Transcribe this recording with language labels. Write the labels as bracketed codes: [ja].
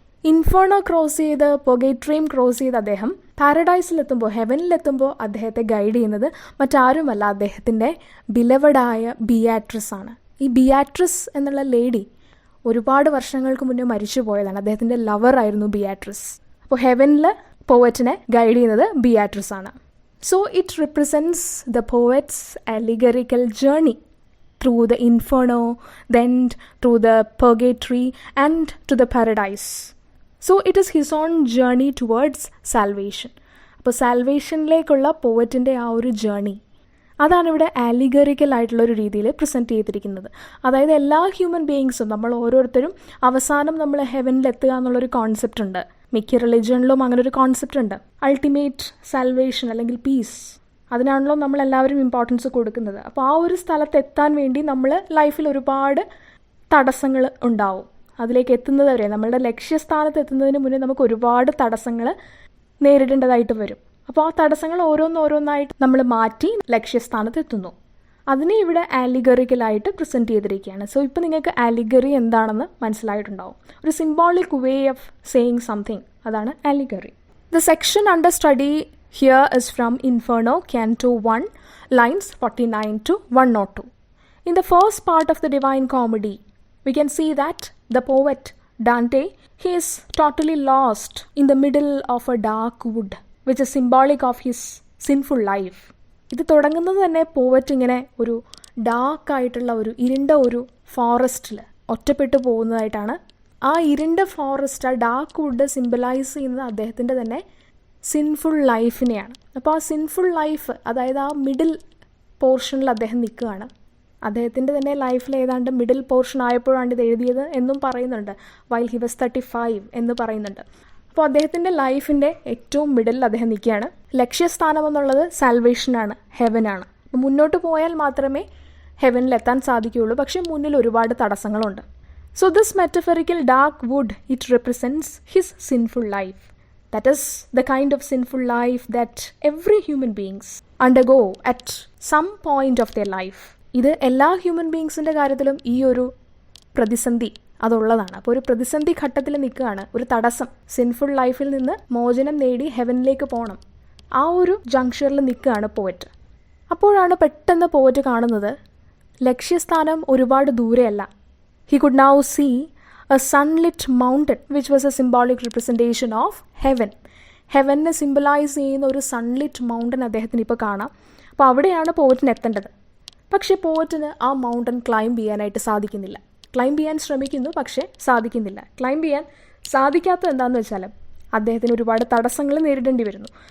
[ml] ഇൻഫേർണോ cross ചെയ്ത് പൊഗേട്രിയും cross ചെയ്ത് അദ്ദേഹം പാരഡൈസിലെത്തുമ്പോൾ, ഹെവനിലെത്തുമ്പോൾ അദ്ദേഹത്തെ ഗൈഡ് ചെയ്യുന്നത് മറ്റാരുമല്ല, അദ്ദേഹത്തിൻ്റെ ബിലവഡായ ബിയാട്രിസ് ആണ്. ഈ ബിയാട്രിസ് എന്നുള്ള ലേഡി ഒരുപാട് വർഷങ്ങൾക്ക് മുന്നേ മരിച്ചു പോയതാണ്. അദ്ദേഹത്തിൻ്റെ ലവറായിരുന്നു ബിയാട്രിസ്. അപ്പോൾ ഹെവനിൽ പോവറ്റിനെ ഗൈഡ് ചെയ്യുന്നത് ബിയാട്രിസ് ആണ്. [en] So it represents the poet's allegorical journey through the inferno, then through the purgatory and to the paradise. So it is his own journey towards salvation. [ml] അപ്പോൾ സാൽവേഷനിലേക്കുള്ള പോവറ്റിൻ്റെ ആ ഒരു ജേർണി, അതാണ് ഇവിടെ ആലിഗറിക്കൽ ആയിട്ടുള്ളൊരു രീതിയിൽ പ്രസൻറ്റ് ചെയ്തിരിക്കുന്നത്. അതായത് എല്ലാ ഹ്യൂമൻ ബീയിങ്സും, നമ്മൾ ഓരോരുത്തരും അവസാനം നമ്മൾ ഹെവനിലെത്തുക എന്നുള്ളൊരു കോൺസെപ്റ്റ് ഉണ്ട്. മിക്ക റിലിജണിലും അങ്ങനെ ഒരു കോൺസെപ്റ്റ് ഉണ്ട്. അൾട്ടിമേറ്റ് സാൽവേഷൻ അല്ലെങ്കിൽ പീസ്, അതിനാണല്ലോ നമ്മളെല്ലാവരും ഇമ്പോർട്ടൻസ് കൊടുക്കുന്നത്. അപ്പോൾ ആ ഒരു സ്ഥലത്ത് എത്താൻ വേണ്ടി നമ്മൾ ലൈഫിൽ ഒരുപാട് തടസ്സങ്ങൾ ഉണ്ടാവും. അതിലേക്ക് എത്തുന്നത് വരെ, നമ്മളുടെ ലക്ഷ്യസ്ഥാനത്ത് എത്തുന്നതിന് മുന്നേ നമുക്ക് ഒരുപാട് തടസ്സങ്ങൾ നേരിടേണ്ടതായിട്ട് വരും. അപ്പോൾ ആ തടസ്സങ്ങൾ ഓരോന്നോരോന്നായിട്ട് നമ്മൾ മാറ്റി ലക്ഷ്യസ്ഥാനത്ത് എത്തുന്നു. അതിനെ ഇവിടെ ആലിഗറിക്കലായിട്ട് പ്രസൻറ്റ് ചെയ്തിരിക്കുകയാണ്. സോ ഇപ്പോൾ നിങ്ങൾക്ക് ആലിഗറി എന്താണെന്ന് മനസ്സിലായിട്ടുണ്ടാവും. [en] ഒരു symbolic way of saying something, അതാണ് allegory. The section under study here is from Inferno, Canto 1, lines 49 to 102. In the first part of the Divine Comedy, we can see that the poet Dante, he is totally lost in the middle of a dark wood, which is symbolic of his sinful life. [ml] ഇത് തുടങ്ങുന്നത് തന്നെ പോവറ്റ് ഇങ്ങനെ ഒരു ഡാർക്കായിട്ടുള്ള ഒരു ഇരുണ്ട ഒരു ഫോറസ്റ്റിൽ ഒറ്റപ്പെട്ടു പോകുന്നതായിട്ടാണ്. ആ ഇരുണ്ട ഫോറസ്റ്റ്, ആ ഡാർക്ക് വുഡ് സിംബലൈസ് ചെയ്യുന്നത് അദ്ദേഹത്തിൻ്റെ തന്നെ സിൻഫുൾ ലൈഫിനെയാണ്. അപ്പോൾ ആ സിൻഫുൾ ലൈഫ്, അതായത് ആ മിഡിൽ പോർഷനിൽ അദ്ദേഹം നിൽക്കുകയാണ്. അദ്ദേഹത്തിൻ്റെ തന്നെ ലൈഫിൽ ഏതാണ്ട് മിഡിൽ പോർഷൻ ആയപ്പോഴാണ് ഇത് എഴുതിയത് എന്നും പറയുന്നുണ്ട്. [en] while he was 35 [ml] എന്ന് പറയുന്നുണ്ട്. അപ്പോൾ അദ്ദേഹത്തിൻ്റെ ലൈഫിൻ്റെ ഏറ്റവും മിഡിൽ അദ്ദേഹം നിൽക്കുകയാണ്. ലക്ഷ്യസ്ഥാനം എന്നുള്ളത് സാൽവേഷനാണ്, ഹെവനാണ്. അപ്പോൾ മുന്നോട്ട് പോയാൽ മാത്രമേ ഹെവനിലെത്താൻ സാധിക്കുകയുള്ളൂ. പക്ഷേ മുന്നിൽ ഒരുപാട് തടസ്സങ്ങളുണ്ട്. [en] So this metaphorical dark wood, it represents his sinful life. That is the kind of sinful life that every human beings undergo at some point of their life. [ml] ഇത് എല്ലാ ഹ്യൂമൻ ബീയിങ്സിൻ്റെ കാര്യത്തിലും ഈ ഒരു പ്രതിസന്ധി അതുള്ളതാണ്. അപ്പോൾ ഒരു പ്രതിസന്ധി ഘട്ടത്തിൽ നിൽക്കുകയാണ്, ഒരു തടസ്സം. സിൻഫുൾ ലൈഫിൽ നിന്ന് മോചനം നേടി ഹെവനിലേക്ക് പോകണം. ആ ഒരു ജംഗ്ഷനിൽ നിൽക്കുകയാണ് പോവറ്റ്. അപ്പോഴാണ് പെട്ടെന്ന് പോവറ്റ് കാണുന്നത് ലക്ഷ്യസ്ഥാനം ഒരുപാട് ദൂരെയല്ല. [en] He could now see a sunlit mountain which was a symbolic representation of heaven. [ml] ഹെവനെ symbolise ചെയ്യുന്ന ഒരു സൺലിറ്റ് മൗണ്ടൻ അദ്ദേഹത്തിന് ഇപ്പോൾ കാണാം. അപ്പോൾ അവിടെയാണ് പോവറ്റിന് എത്തേണ്ടത്. പക്ഷേ പോവറ്റിന് ആ മൗണ്ടൻ ക്ലൈംബ് ചെയ്യാനായിട്ട് സാധിക്കുന്നില്ല. ക്ലൈംബ് ചെയ്യാൻ ശ്രമിക്കുന്നു, പക്ഷേ സാധിക്കുന്നില്ല. ക്ലൈംബ് ചെയ്യാൻ സാധിക്കാത്തത് എന്താണെന്ന് വെച്ചാൽ അദ്ദേഹത്തിന് ഒരുപാട് തടസ്സങ്ങൾ നേരിടേണ്ടി വരുന്നു.